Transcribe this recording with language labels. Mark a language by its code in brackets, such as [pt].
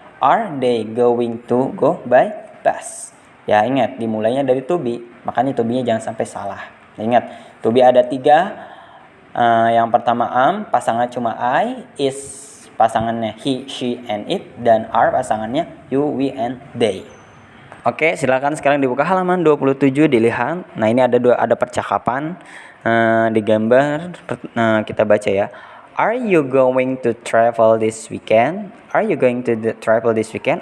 [en] Are they going to go by bus? [id] Ya, ingat dimulainya dari to be, makanya to be-nya jangan sampai salah. Ingat, to be ada 3. Yang pertama am, pasangan cuma I, is pasangannya he, she, and it, dan are pasangannya you, we, and they. Oke, silakan sekarang dibuka halaman 27, dilihat. Nah, ini ada percakapan di gambar. Kita baca ya. [en] Are you going to travel this weekend? Are you going to travel this weekend?